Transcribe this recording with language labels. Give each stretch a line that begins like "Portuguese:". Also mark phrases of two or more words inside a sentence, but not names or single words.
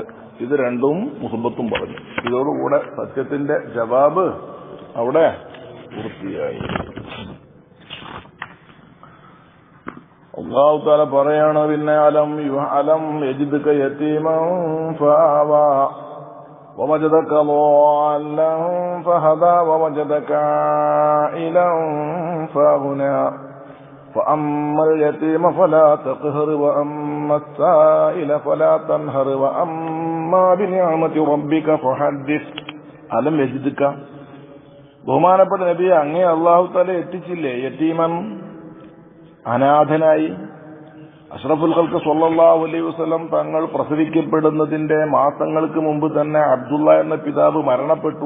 Malayalam: ഇത് 2ഉം മുസ്ബത്തും പറഞ്ഞു. ഇതോടുകൂടെ സത്യത്തിന്റെ ജവാബ് അവിടെ പൂർത്തിയായി. അല്ലാഹു തആല പറയാണ് പിന്നെ,
Arabic: ألم يجدك يتيما فآوى ووجدك ضالا فهدى ووجدك عائلا فأغنى فأما اليتيم فلا تقهر وأما السائل فلا تنهر وأما بنعمة ربك فحدث. ألم يجدك,
Malayalam: ബഹുമാനപ്പെട്ട നബിയെ, അങ്ങേ അല്ലാഹു തആല എത്തിച്ചില്ലേ യതീമൻ, അനാഥനായി.
Arabic: أشرف الخلق صلى الله عليه وسلم
Malayalam: തങ്ങൾ പ്രസവിക്കപ്പെടുന്നതിന്റെ മാസങ്ങൾക്ക് മുമ്പ് തന്നെ അബ്ദുള്ള എന്ന പിതാവ് മരണപ്പെട്ടു.